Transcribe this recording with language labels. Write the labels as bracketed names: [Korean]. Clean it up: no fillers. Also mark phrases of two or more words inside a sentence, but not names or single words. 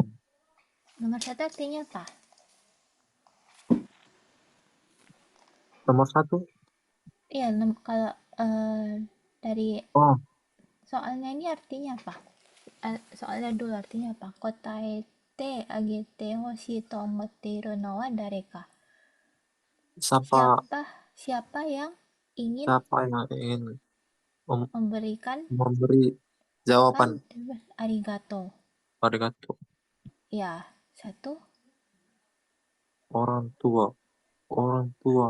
[Indonesian] Nomor satu artinya apa? Nomor satu, Iya, kalau dari oh, soalnya ini artinya apa? Soalnya dulu artinya apa? [Japanese] 答えてあげてほしと思っているのはだれか? [Indonesian] siapa Siapa siapa yang ingin siapa yang ingin memberikan memberi jawaban arigato? arigato? Ya, satu Orang tua, orang tua,